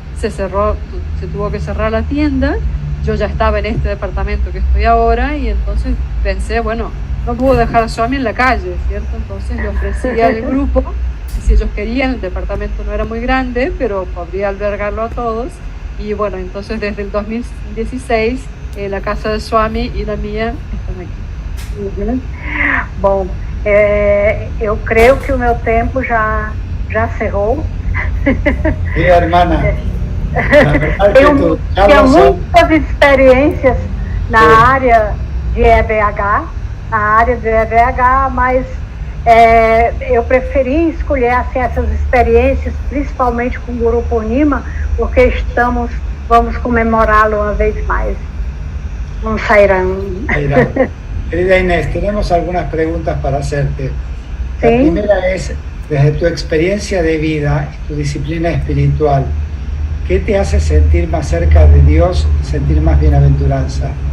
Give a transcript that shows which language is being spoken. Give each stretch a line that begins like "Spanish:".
Spanish: Se tuvo que cerrar la tienda. Yo ya estaba en este departamento que estoy ahora y entonces pensé, bueno, no puedo dejar a Swami en la calle, ¿cierto? Entonces le ofrecí al grupo, si ellos querían, el departamento no era muy grande, pero podría albergarlo a todos. Y bueno, entonces desde el 2016, la casa de Swami y la mía están aquí.
Portuguese: Bom, eu creio que o meu tempo já cerrou.
Spanish: Hermana,
Portuguese: Tenho muitas experiências na área de EVH, na área de EVH, mas eu preferi escolher assim, essas experiências, principalmente com o Guru Purnima, porque vamos comemorá-lo uma vez mais. Um Sairam.
Spanish: Querida Inés, tenemos algunas preguntas para hacerte. La Sí. primera es, desde tu experiencia de vida y tu disciplina espiritual, ¿qué te hace sentir más cerca de Dios y sentir más bienaventuranza?